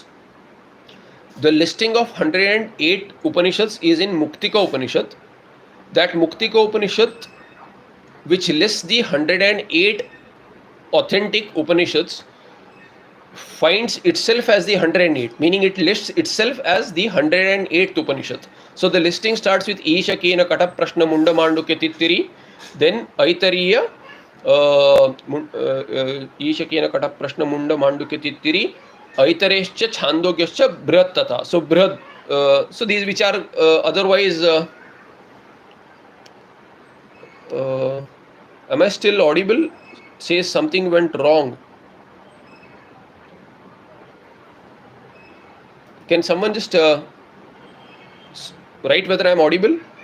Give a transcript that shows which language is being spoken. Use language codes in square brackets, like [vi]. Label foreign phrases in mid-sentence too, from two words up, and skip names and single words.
[en] The listing of 108 Upanishads is in Muktika Upanishad. That Muktika Upanishad, which lists the 108 authentic Upanishads, finds itself as the 108, meaning it lists itself as the 108th Upanishad. So the listing starts with Isha Kena Kata Prashna Munda Mandukya Tittiri, then Aitariya, Isha Kena Kata Prashna Munda Mandukya Tittiri, Aitarescha Chandogyascha Brihad Tata. So Brihad, so these which are otherwise, am I still audible? Says something went wrong. Can someone just write whether I am audible?